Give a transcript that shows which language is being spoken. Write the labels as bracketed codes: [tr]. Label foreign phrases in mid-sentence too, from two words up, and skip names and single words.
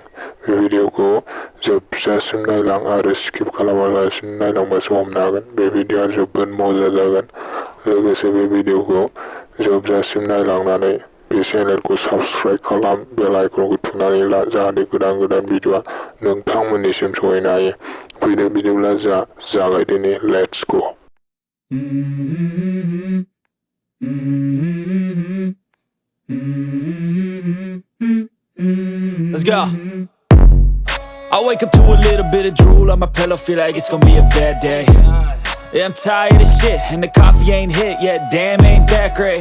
[brx] बे भिडिअखौ जोबजासिम नायलां आरो स्किप खालामालासिनो नायलांबासो हमनो हागोन। बे भिडिअआ जोबोद मजा जागोन। लोगोसे बे भिडिअखौ जोबजासिम नायलांनानै बे चेनेलखौ साबस्क्राइब खालाम, बेल आइकनखौ थुनानै ला, जाहाथे गोदान भिडिअआ नोंथांमोननिसिम सहैनो हायो। फैदो बिदिब्ला जागायदिनि, [en] let's go. Let's go. I wake up to a little bit of drool on my pillow, feel like it's gonna be a bad day. Yeah, I'm tired of shit, and the coffee ain't hit yet, damn ain't that great.